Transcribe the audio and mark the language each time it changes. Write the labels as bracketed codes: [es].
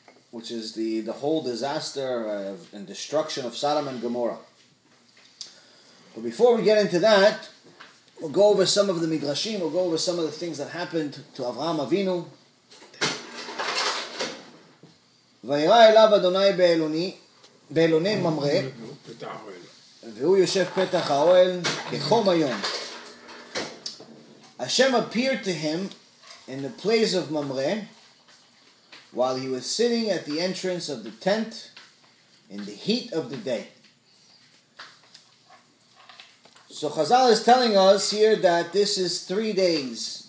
[en] Which is the whole disaster and destruction of Sodom and Gomorrah. But before we get into that, we'll go over some of the midrashim, we'll go over some of the things that happened to Avraham Avinu. [he] Vayera elav Adonai באלוני ממרא, והוא יושב פתח האוהל כחום היום. [en] Hashem appeared to him in the place of Mamre while he was sitting at the entrance of the tent in the heat of the day. So Chazal is telling us here that this is 3 days.